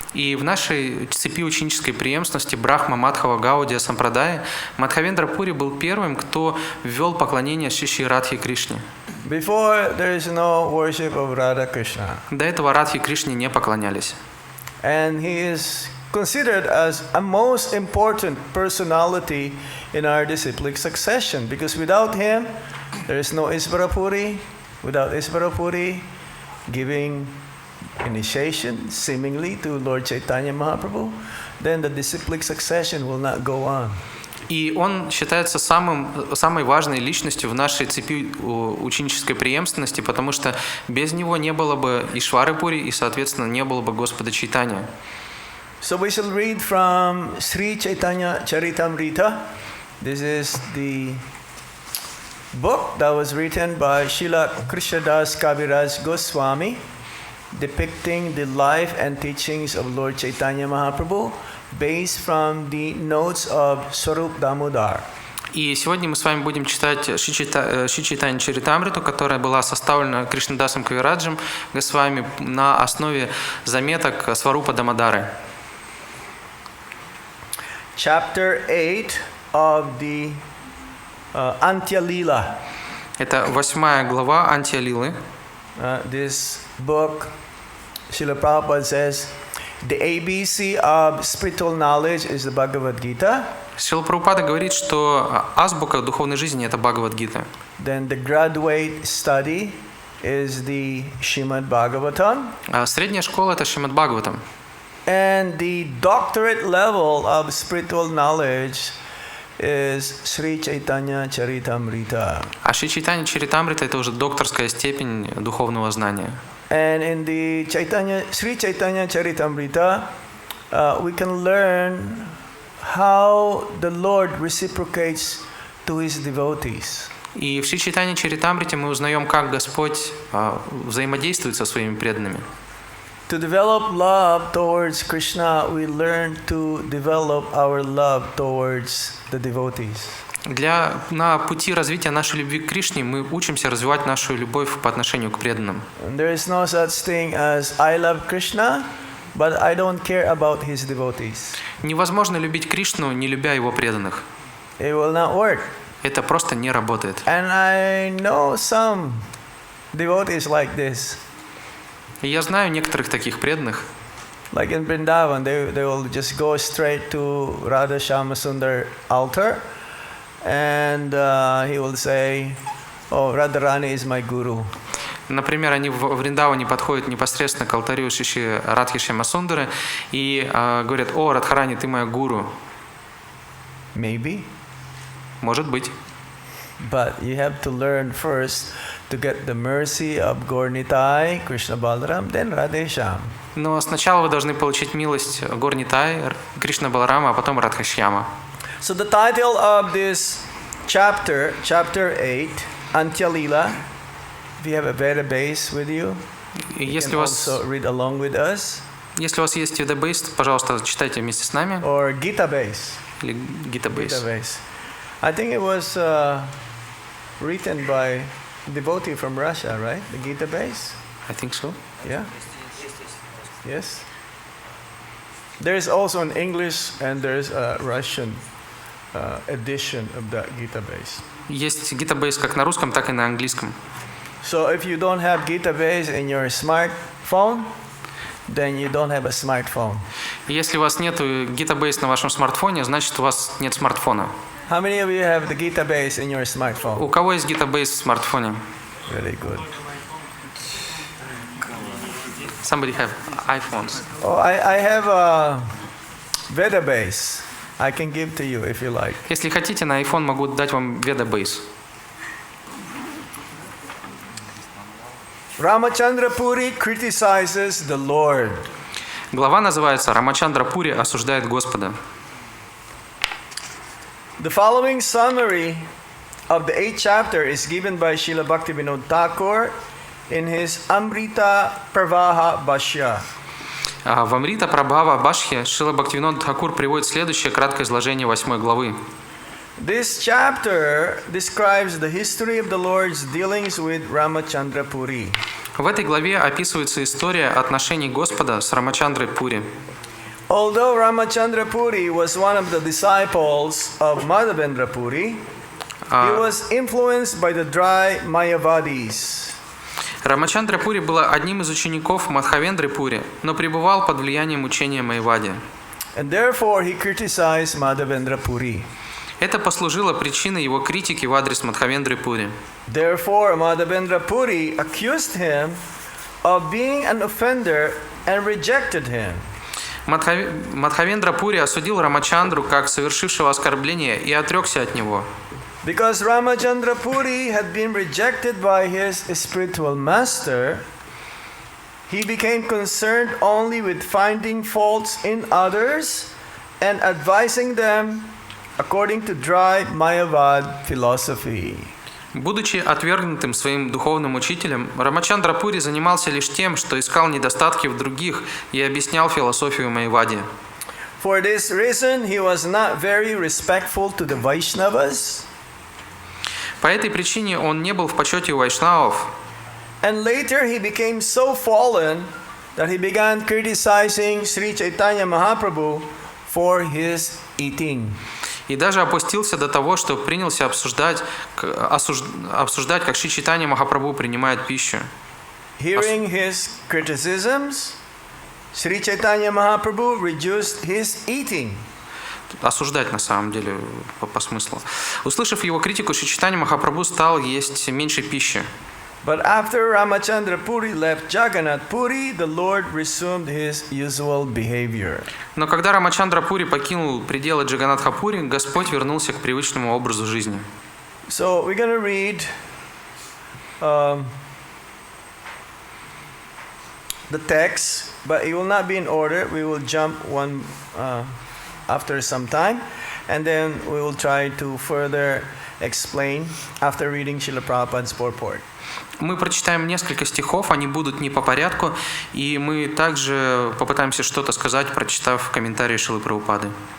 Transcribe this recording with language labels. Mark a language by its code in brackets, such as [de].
[ru] И в нашей цепи ученической преемственности Брахма Мадхава Гаудия Сампрадая Мадхавендра Пури был первым, кто ввел поклонение Шри Радхе Кришне. [en] Before there is no worship of Radha Krishna. [ru] До этого Радхе Кришне не поклонялись. [en] And he is considered as a most important personality in our disciplic succession, because without him, there is no Isvarapuri. Without Isvarapuri giving initiation, seemingly, to Lord Chaitanya Mahaprabhu, then the disciplic succession will not go on. [ru] И он считается самой важной личностью в нашей цепи ученической преемственности, потому что без него не было бы Ишвары Пури и, соответственно, не было бы Господа Чайтанья. [en] So we shall read from Sri Chaitanya Charitamrita. This is the book that was written by Srila Krishnadas Kaviraj Goswami, depicting the life and teachings of Lord Chaitanya Mahaprabhu, based from the notes of Swarup Damodar. [ru] И сегодня мы с вами будем читать Шри Чайтанья Чаритамриту, которая была составлена Кришнадасом Кавираджем Госвами на основе заметок Сварупа Дамодары. [en] Chapter 8 of the Antya Lila. [ru] Это 8 глава Антья Лилы. [en] This book, Srila Prabhupada says, the ABC of spiritual knowledge is the Bhagavad Gita. [ru] Шрила Прабхупада говорит, что азбука духовной жизни – это Бхагавад-гита. [en] Then the graduate study is the Srimad Bhagavatam. [ru] Средняя школа – это Шримад Бхагаватам. [en] And the doctorate level of spiritual knowledge is Sri Chaitanya Charitamrita. [ru] А Шри Чайтанья Чаритамрита – это уже докторская степень духовного знания. [en] And in the Sri Chaitanya Charitamrita, we can learn how the Lord reciprocates to his devotees. [ru] И в Шри Чайтанья Чаритамрите мы узнаем, как Господь взаимодействует со своими преданными. [en] To develop love towards Krishna, we learn to develop our love towards the devotees. [ru] На пути развития нашей любви к Кришне мы учимся развивать нашу любовь по отношению к преданным. [en] There is no such thing as I love Krishna, but I don't care about his devotees. [ru] Невозможно любить Кришну, не любя его преданных. [en] It will not work. [ru] Это просто не работает. [en] And I know some devotees like this. [ru] И я знаю некоторых таких преданных. [en] Like in Vrindavan, they will just go straight to Radha Shyama Sundar altar, and he will say, "Oh, Radharani is my guru." [ru] Например, они в Вриндаване подходят непосредственно к алтарю Шиши Радхи Шьямасундары и говорят: «О, Радхарани, ты моя гуру». [en] Maybe. [ru] Может быть. [en] But you have to learn first to get the mercy of Gaur-Nitai, Krishna Balaram, then Radheshyam. [ru] Но сначала вы должны получить милость Гор-Нитай, Кришна Баларама, а потом Радха-Шьяма. [en] So the title of this chapter 8, Antya Lila, if you have a Veda base with you, you can also read along with us. [ru] Если у вас есть Veda base, пожалуйста, читайте вместе с нами. [en] Or Gita base. [ru] Или Gita base. [en] I think it was written by a devotee from Russia, right? The Gita base? I think so. Yeah? Yes? There is also an English and there is a Russian edition of that Gita base. [ru] Есть Gita base как на русском, так и на английском. [en] So if you don't have Gita base in your smartphone, then you don't have a smartphone. [ru] Если у вас нет Gita base на вашем смартфоне, значит у вас нет смартфона. [en] How many of you have the Gita base in your smartphone? [ru] У кого есть Gita base в смартфоне? [en] Very good. Somebody have iPhones. Oh, I have a Veda base. I can give to you if you like. [ru] Если хотите, на iPhone могу дать вам Veda base. [en] Ramachandra Puri criticizes the Lord. [ru] Глава называется «Рамачандра Пури осуждает Господа». [en] The following summary of the 8th chapter is given by Srila Bhaktivinoda Thakur in his Amrita Pravaha Bhashya. [ru] В Амрита Прабхава Башхе Шрила Бхактивинода Тхакур приводит следующее краткое изложение 8 главы. [en] This chapter describes the history of the Lord's dealings with Ramachandra Puri. [ru] В этой главе описывается история отношений Господа с Рамачандрой Пури. [en] Although Ramachandra Puri was one of the disciples of Madhavendra Puri, he was influenced by the dry Mayavadis. [ru] Рамачандра Пури был одним из учеников Мадхавендры Пури, но пребывал под влиянием учения Майявади. [en] And therefore he criticized Madhavendra Puri. [ru] Это послужило причиной его критики в адрес Мадхавендры Пури. [en] Therefore Madhavendra Puri accused him of being an offender and rejected him. [ru] Мадхавендра Пури осудил Рамачандру как совершившего оскорбление и отрекся от него. [en] Because Ramachandra Puri had been rejected by his spiritual master, he became concerned only with finding faults in others and advising them according to dry Mayavad philosophy. [ru] Будучи отвергнутым своим духовным учителем, Рамачандра Пури занимался лишь тем, что искал недостатки в других и объяснял философию Майявади. [en] For this reason, he was not very respectful to the Vaishnavas. [ru] По этой причине он не был в почете у вайшнавов. [en] And later he became so fallen that he began criticizing Sri Chaitanya Mahaprabhu for his eating. [ru] И даже опустился до того, что принялся обсуждать, как Шри Чайтанья Махапрабху принимает пищу. [en] Hearing his criticisms, Sri Chaitanya Mahaprabhu reduced his eating. [ru] Осуждать на самом деле по смыслу. Услышав его критику, Шри Чайтанья Махапрабху стал есть меньше пищи. [en] But after Ramachandra Puri left Jagannath Puri, the Lord resumed his usual behavior. [ru] Но когда Рамачандра Пури покинул пределы Джаганатха Пури, Господь вернулся к привычному образу жизни. [en] So we're going to read the text, but it will not be in order. We will jump one after some time, and then we will try to further explain after reading Srila Prabhupada's purport. [ru] Мы прочитаем несколько стихов, они будут не по порядку, и мы также попытаемся что-то сказать, прочитав комментарии Шрилы Прабхупады.